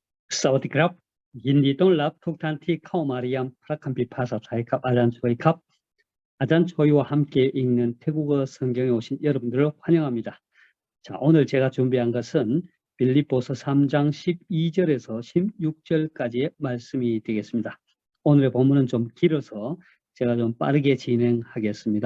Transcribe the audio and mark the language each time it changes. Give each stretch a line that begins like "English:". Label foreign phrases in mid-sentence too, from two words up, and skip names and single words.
Thai: สวัสดีครับยินดีต้อนรับทุกท่านที่เข้ามาเรียนพระคัมภีร์ภาษาไทยกับอาจารย์โชยครับอาจารย์โชย
Korean: 와 함께 읽는 태국어 성경에 오신 여러분들을 환영합니다. 자, 오늘 제가 준비한 것은 빌립보서 3장 12절에서 16절까지의 말씀이 되겠습니다. 오늘의 본문은 좀 길어서 제가 좀 빠르게 진행하겠습니다.